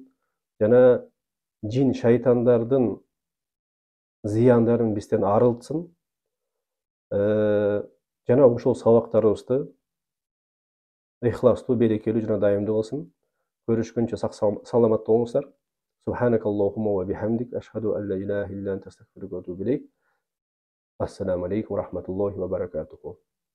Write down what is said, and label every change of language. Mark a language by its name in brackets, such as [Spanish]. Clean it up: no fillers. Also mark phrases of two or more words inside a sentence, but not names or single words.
[Kyrgyz] Жана жин шайтандардын зыяндарын бизден арылтсын. Жана ушул сабактарыбызды ихластуу, берекелүү жана дайымдуу кылсын. Көрүшкөнчө сак саламат болуңуздар. [Arabic] سبحانك اللهم وبحمدك، أشهد أن لا إله إلا أنت، أستغفرك وأتوب إليك. السلام عليكم ورحمة الله وبركاته.